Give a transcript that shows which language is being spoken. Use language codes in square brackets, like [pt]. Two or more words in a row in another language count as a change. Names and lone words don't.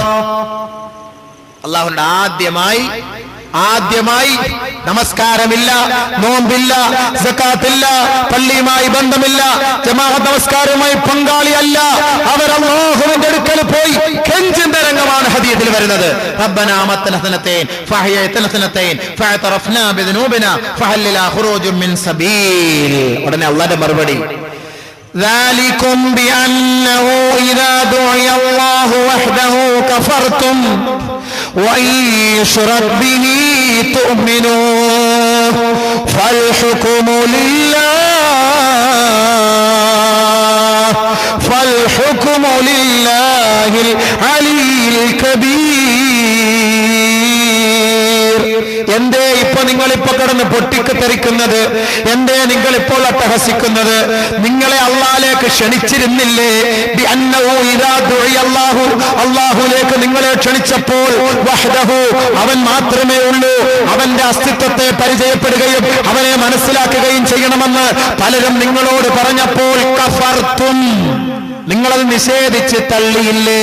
[ml] അല്ലാഹുവിന്റെ ആദ്യമായി നമസ്കാരമില്ല, നോമ്പില്ല, സകാത്തില്ല, പള്ളിയുമായി ബന്ധമില്ല, ജമാഅത്ത് നമസ്കാരവുമായി പങ്കാളിയല്ല, അവർ അല്ലാഹുവിന്റെ അടുക്കൽ പോയി കെഞ്ചുന്ന രംഗമാണ് ഹദീസിൽ വരുന്നത്. [ar] ربنا أمتنا اثنتين فأحييتنا اثنتين فاعترفنا بذنوبنا فهل إلى خروج من سبيل. [ml] ഉടനെ അല്ലാഹുവിന്റെ മറുപടി, [ar] ذلكم بأنه إذا دعي الله وحده كفرتم وإن يشرك به تؤمنوا فالحكم لله العلي الكبير. [ml] എന്തേ ഇപ്പൊ നിങ്ങളിപ്പോ കിടന്ന് പൊട്ടിക്കെത്തരിക്കുന്നത്? എന്തേ നിങ്ങളിപ്പോൾ അട്ടഹസിക്കുന്നത്? നിങ്ങളെ അള്ളാഹിലേക്ക് ക്ഷണിച്ചിരുന്നില്ലേ? അള്ളാഹുലേക്ക് നിങ്ങളെ ക്ഷണിച്ചപ്പോൾ വഹ്ദഹു, അവൻ മാത്രമേ ഉള്ളൂ, അവന്റെ അസ്തിത്വത്തെ പരിചയപ്പെടുകയും അവനെ മനസ്സിലാക്കുകയും ചെയ്യണമെന്ന് പലരും നിങ്ങളോട് പറഞ്ഞപ്പോൾ കഫർത്തും, നിങ്ങളത് നിഷേധിച്ച് തള്ളിയില്ലേ?